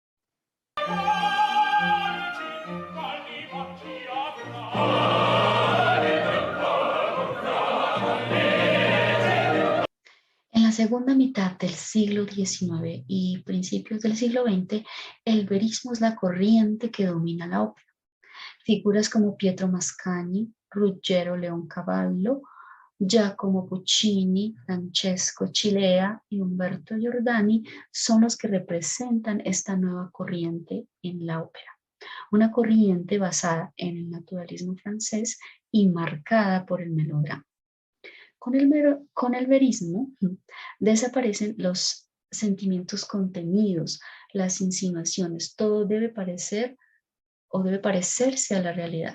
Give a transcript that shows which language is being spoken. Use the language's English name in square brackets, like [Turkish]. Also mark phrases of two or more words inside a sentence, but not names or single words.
[Spanish] En la segunda mitad del siglo XIX y principios del siglo XX, el verismo es la corriente que domina la ópera. Figuras como Pietro Mascagni, Ruggero Leoncavallo, Giacomo Puccini, Francesco Cilea y Umberto Giordani son los que representan esta nueva corriente en la ópera. Una corriente basada en el naturalismo francés y marcada por el melodrama. Con el verismo desaparecen los sentimientos contenidos, las insinuaciones, todo debe parecer o debe parecerse a la realidad.